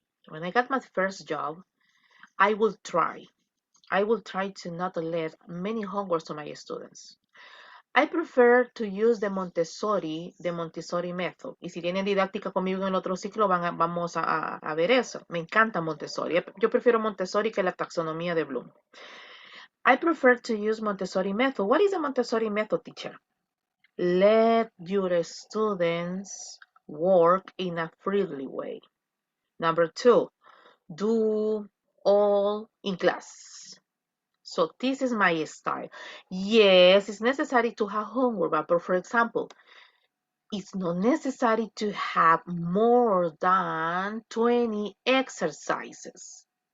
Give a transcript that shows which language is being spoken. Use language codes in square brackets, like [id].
[en] When I got my first job, I will try. I will try to not let many homework to my students. I prefer to use the Montessori method. [es] Y si tienen didáctica conmigo en el otro ciclo, vamos a ver eso. Me encanta Montessori. Yo prefiero Montessori que la taxonomía de Bloom. [en] I prefer to use Montessori method. What is the Montessori method, teacher? Let your students work in a freely way. Number two, do all in class. So this is my style. Yes, it's necessary to have homework, but for example, it's not necessary to have more than 20 exercises.